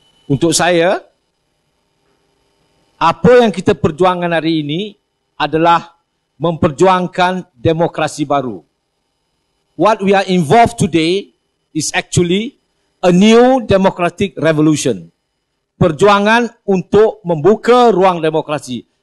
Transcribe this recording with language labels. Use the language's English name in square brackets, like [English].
[Malay] Untuk saya, apa yang kita perjuangkan hari ini adalah memperjuangkan demokrasi baru. [English] What we are involved today is actually a new democratic revolution. [Malay] Perjuangan untuk membuka ruang demokrasi.